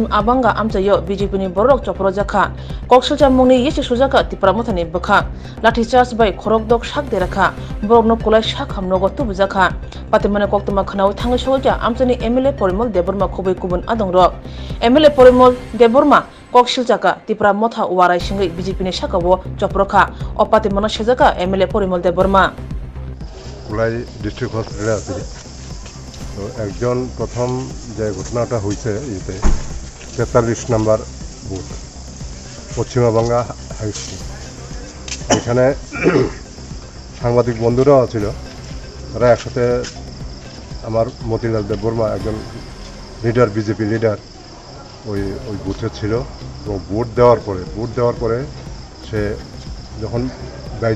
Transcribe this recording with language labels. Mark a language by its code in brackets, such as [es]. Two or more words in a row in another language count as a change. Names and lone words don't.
[trp] Abanga Amchai BJPni Borok Surjakha Koksulcha Mungni Yasi Surjakha TIPRA Mothani bwkhak Lathi charge by Khorokdok Shak Derakha Borokno Kulai Shak Hamnogo Tubujaka Patimane Koktuma Khanau Thangai Soja Amchani MLA Porimol Deborma Khobei Kubun Adongrok MLA Porimol Deborma Surjakha TIPRA Motha Warai Shingai BJPni Shakawo Joprokha Opati Mona Surjakha MLA Porimol Deborma [bn] Kulai [en] district hospital [bn] আছে তো একজন প্রথম যে ঘটনাটা হয়েছে এতে 43 নম্বর বুথ পশ্চিমবঙ্গ হাই স্কুল এখানে সাংবাদিক বন্ধুরাও ছিল তারা একসাথে আমার মতিলাল দেববর্মা একজন লিডার বিজেপি লিডার ওই বুথে ছিল এবং ভোট দেওয়ার পরে সে যখন বাইরে